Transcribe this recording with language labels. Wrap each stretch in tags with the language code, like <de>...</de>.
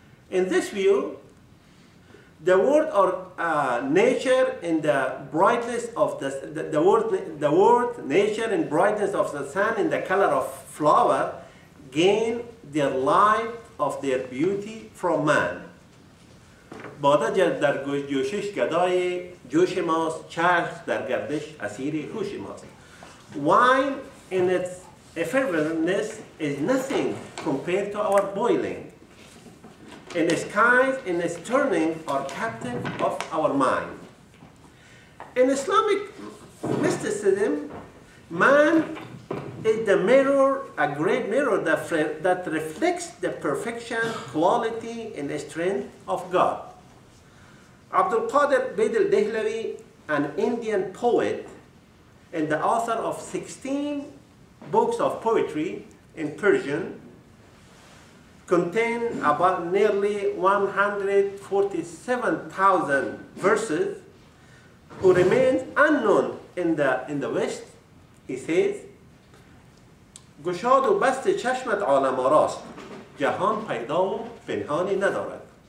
<en>In this view, the word or nature in the brightness of the word nature and brightness of the sun and the color of flower gain their light of their beauty from man.</en> <fa>باده در جوشش گدای جوش ماست، چرخ در گردش اسیر هوش ماست.</fa> <en>Wine in its effervescence is nothing compared to our boiling. And the skies in its turning are captive of our mind. In Islamic mysticism, man is the mirror, a great mirror that reflects the perfection, quality, and the strength of God. Abdul Qadir Bed al-Dehlawi, an Indian poet and the author of 16 books of poetry in Persian, contain about nearly 147,000 verses, who remains unknown in the West. He says,</en> <fa>گشاد و بست چشمت عالم آراست، جهان پیدا و پنهانی ندارد.</fa>